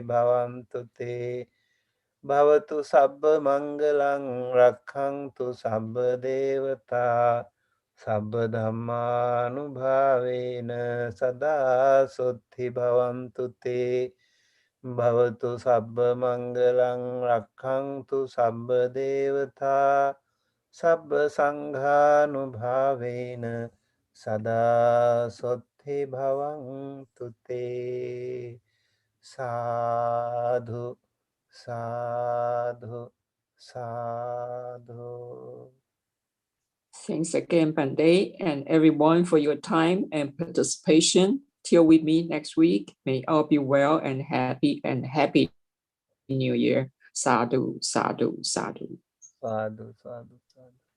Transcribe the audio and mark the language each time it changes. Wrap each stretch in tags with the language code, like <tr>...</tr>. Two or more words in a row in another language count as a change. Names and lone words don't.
<pi>bhavantu te Bhavatu sabba mangalang rakhantu sabba devata sabba dhammanubhavena sada suddhi bhavantu te Bhavatu sabba mangalang rakhantu sabba devata sabba sanghanubhavena sada suddhi bhavantu te. Sadhu. Sadhu, sadhu.</pi> <en>Thanks again, Bande, and everyone for your time and participation. Till we meet next week, may all be well and happy New Year.</en> <pi>Sadhu, sadhu, sadhu. Sadhu, sadhu, sadhu.</pi>